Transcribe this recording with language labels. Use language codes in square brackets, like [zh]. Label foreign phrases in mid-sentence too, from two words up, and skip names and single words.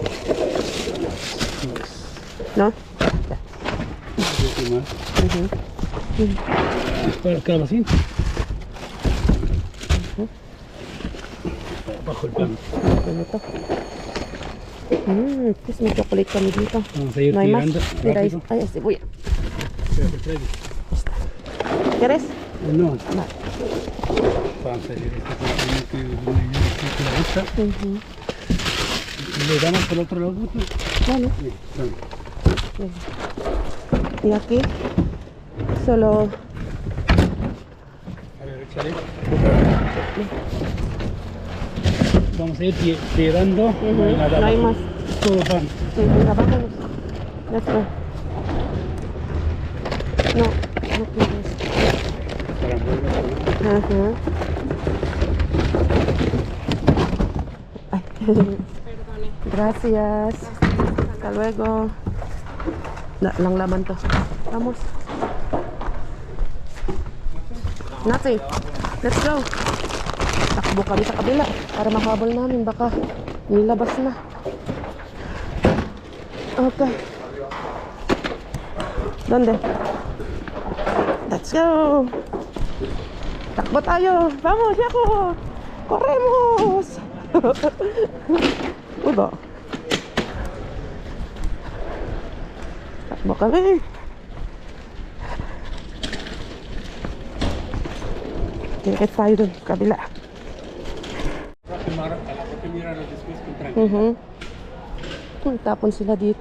[es] ¿No? ¿Qué más? Para el calabacín. Bajo el pan. Ganito. Este es mi chocolate [tl] kami dito. [es] Vamos a ir No hay más. tirando Mira, ahí rápido. ay, cebolla. Espérate, Freddy. ¿Quieres? No, Vale. vamos a ir este que le gusta. Le damos por el otro lado. Vale. Sí, vale. Y aquí solo A ver, échale. Vamos a ir tirando. No hay nada no hay abajo. más. Todo pan. Venga, vámonos. [en] Let's go. [es] No, no quieres. Para mover. Ajá. Ay. Gracias. Hasta luego. [tl] Lang laman to. Vamos. Nothing. [en] Let's go. [tl] Takbo kami sa kabila para makahabol namin. Baka nilabas na. Okay. [es] Donde? [en] Let's go. [tl] Takbo tayo. [es] Vamos, Yako. Corremos. [tl] Uy ba? Takbo kami. Tingkit tayo dun, kabila. Tapon sila dito.